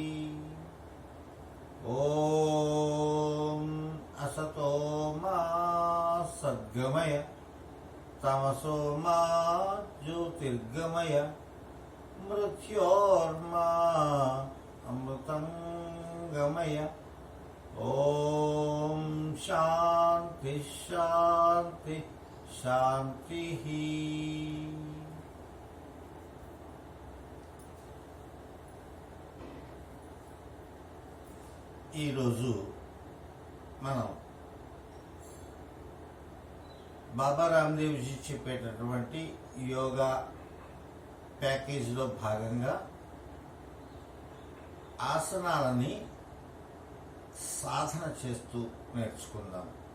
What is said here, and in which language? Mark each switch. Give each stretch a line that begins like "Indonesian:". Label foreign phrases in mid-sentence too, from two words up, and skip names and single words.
Sanskrit: ॐ असतो मा सद्गमय तमसो मा ज्योतिर्गमय मृत्योर्मा अमृतं गमय। ॐ शान्ति शान्ति शान्तिः।
Telugu: ఈరోజు మనం బాబా రామ్దేవ్ జీ చెప్పేటటువంటి యోగా ప్యాకేజీలో భాగంగా ఆసనాలని సాధన చేస్తూ నేర్చుకుందాం.